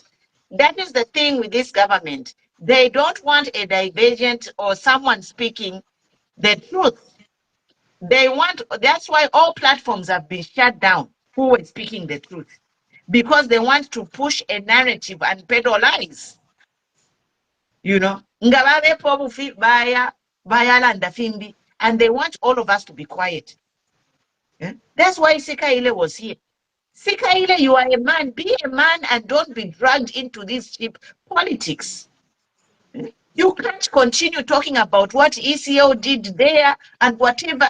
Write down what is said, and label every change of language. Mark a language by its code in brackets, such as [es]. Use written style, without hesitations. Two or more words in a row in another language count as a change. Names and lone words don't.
[en] That is the thing with this government. They don't want a divergent or someone speaking the truth. They want, that's why all platforms have been shut down who were speaking the truth. Because they want to push a narrative and peddle lies. You know, [bem] Ngababe pobufi baya landa fimbi, [en] and they want all of us to be quiet. That's why Sikaile was here. Sikaile, you are a man. Be a man and don't be dragged into this cheap politics. You can't continue talking about what ECO did there and whatever.